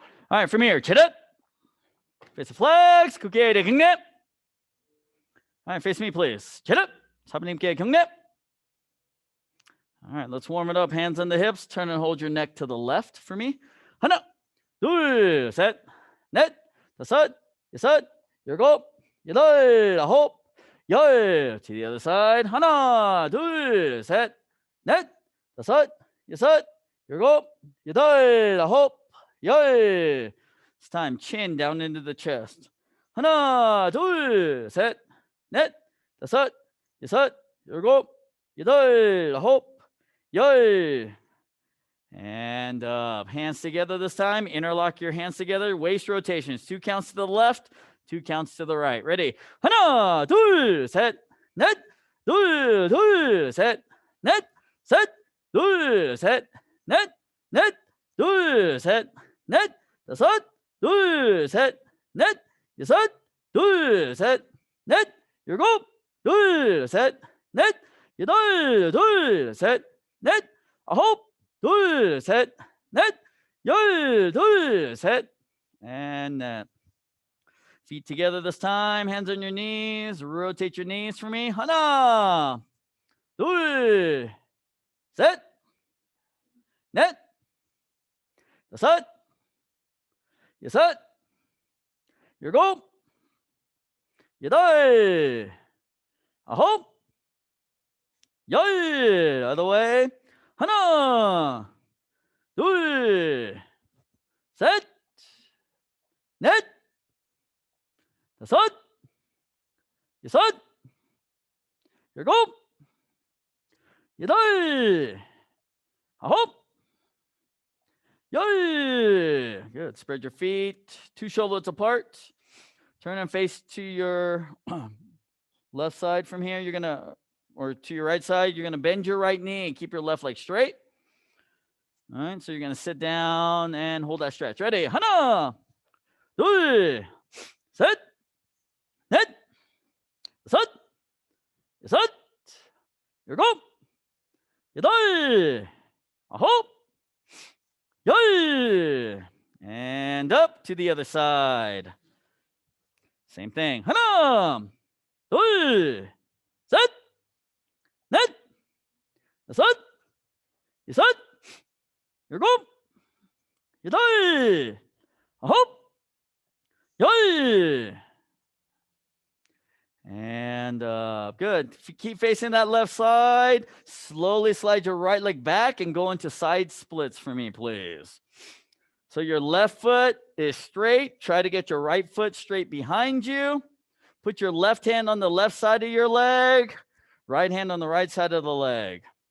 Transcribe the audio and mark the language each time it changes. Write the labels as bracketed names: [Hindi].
[English] All right, from here, chin up. Face the flags. [Korean] 국기에 대해 경례. [English] All right, face me, please. Chin up. [Korean] 사부님께 경례. [English] All right, let's warm it up. Hands on the hips. Turn and hold your neck to the left for me. [Korean] 하나, 둘, 셋, 넷, 다섯, 여섯, 일곱, 여덟, 아홉, 열. [English] To the other side. [Korean] 하나, 둘, 셋, 넷, 다섯, 여섯, 일곱, 여덟, 아홉, 열. [English] It's time. Chin down into the chest. [Korean] 하나, 둘, 셋, 넷, 다섯, 여섯, 일곱, 여덟, 아홉, 열. [English] And up. Hands together this time. Interlock your hands together. Waist rotations. 2 counts to the left, 2 counts to the right. Ready? [Korean] 하나, 둘, 셋, 넷, 둘, 둘, 셋, 넷, 셋, 둘, 셋, 넷, 넷, 둘, 셋, 넷, 다섯, 둘, 셋, 넷, 여섯, 둘, 셋, 넷, 일곱, 둘, 셋, 넷, 여덟, 둘, 셋, 넷, 아홉, 둘, 셋, 넷, 열, 둘, 셋, [English] and net. Feet together this time. Hands on your knees. Rotate your knees for me. [Korean] 하나, 둘, 셋, 넷, 다섯, 여섯, 일곱, 여덟, 아홉, 열. [English] Other way. [Korean] 하나, 둘, 셋, 넷, 다섯, 여섯, 일곱, 여덟, 아홉, 열. [English] Good. Spread your feet 2 shoulders apart. Turn and face to your left side from here. You're going to, or to your right side, you're going to bend your right knee and keep your left leg straight. All right, so you're going to sit down and hold that stretch. Ready? [Korean] 하나, 둘, 셋, 넷, 다섯, 여섯, 일곱, 여덟, 아홉, 열. [English] And up to the other side. Same thing. [Korean] 하나, 둘, 셋, 넷, 다섯, 여섯, 일곱, 여덟, 아홉, 열. [English] And good. Keep facing that left side. Slowly slide your right leg back and go into side splits for me, please. So your left foot is straight. Try to get your right foot straight behind you. Put your left hand on the left side of your leg. Right hand on the right side of the leg.